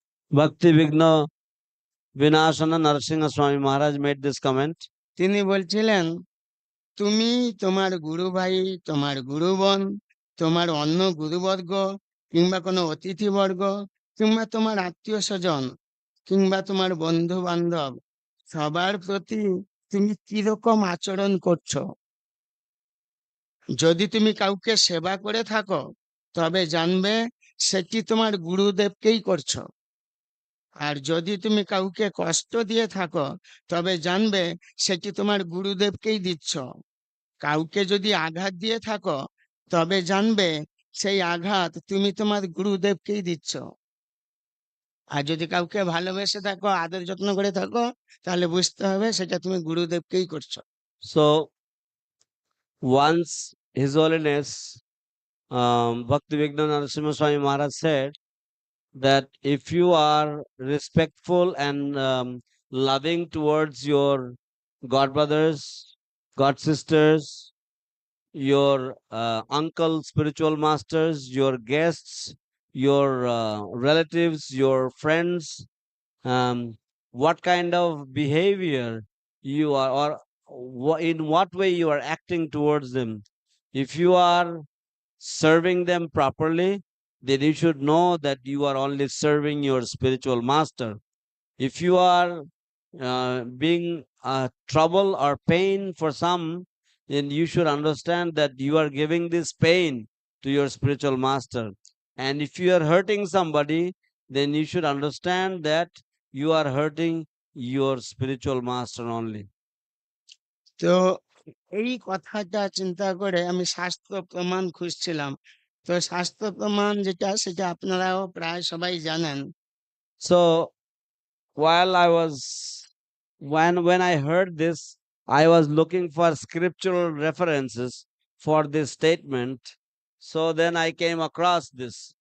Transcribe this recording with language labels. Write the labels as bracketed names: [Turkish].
[English] Bhakti Vigna Vinashana Narasingha Swami Maharaj made this comment. [Bangla] তিনি বলছিলেন, তুমি তোমার গুরু ভাই, তোমার গুরুবন, তোমার অন্য গুরুবর্গ, কিংবা কোনো অতিথিবর্গ, কিংবা তোমার আত্মীয় স্বজন, কিংবা তোমার বন্ধু বান্ধব, সবার প্রতি তুমি কিরকম আচরণ করছো। যদি তুমি কাউকে সেবা করে থাকো, তবে জানবে সেটি তোমার গুরুদেবকেই করছো। আর যদি তুমি কাউকে কষ্ট দিয়ে থাকো, তবে জানবে সেটি তোমার গুরুদেবকেই দিচ্ছ। কাউকে যদি আঘাত দিয়ে থাকো, তবে জানবে সেই আঘাত তুমি তোমার গুরুদেবকেই দিচ্ছ। আর যদি কাউকে ভালোবেসে থাকো, আদর যত্ন করে থাকো, তাহলে বুঝতে হবে সেটা তুমি গুরুদেবকেই করছো। [English] So once His Holiness Bhakti Vigna Narasimha Swami Maharaj said that if you are respectful and loving towards your god brothers, god sisters, your uncle spiritual masters, your guests, your relatives, your friends, um, what kind of behavior you are, or in what way you are acting towards them. If you are serving them properly, then you should know that you are only serving your spiritual master. If you are being trouble or pain for some, then you should understand that you are giving this pain to your spiritual master. And if you are hurting somebody, then you should understand that you are hurting your spiritual master only. [Bangla] তো এই কথাটা চিন্তা করে আমি শাস্ত্র প্রমাণ খুঁজছিলাম। তো শাস্ত্র প্রমাণ যেটা, সেটা আপনারাও প্রায় সবাই জানেন। [English] So while I was when I heard this, I was looking for scriptural references for this statement. So then I came across this.